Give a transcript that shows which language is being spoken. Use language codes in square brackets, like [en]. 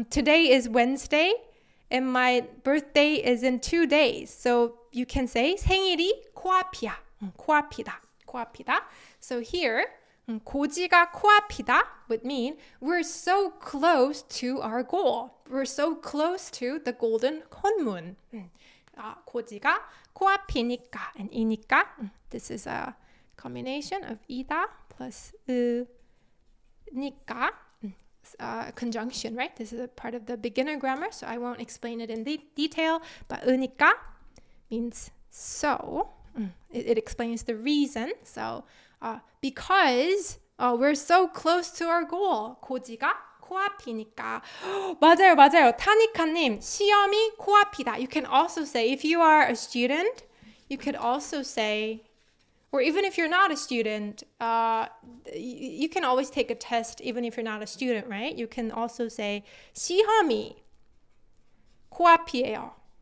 [en] Today is Wednesday, and my birthday is in 2 days. So you can say [ko] 생일이 코앞이야. 코앞이다. [en] So here, [ko] 고지가 코앞이다 [en] would mean we're so close to our goal. We're so close to the golden honmun. [ko] 고지가 코앞이니까, and 이니까. [en] This is a combination of 이다 plus 니까. Conjunction, right? This is a part of the beginner grammar, so I won't explain it in detail. But 으니까 means so. It explains the reason. So because we're so close to our goal. [ko] 고지가 코앞이니까. 맞아요. 타니카님, 시험이 코앞이다. [en] You can also say, if you are a student, you could also say, or even if you're not a student, you can always take a test even if you're not a student, right? You can also say, [ko] 시험이 코앞이에요.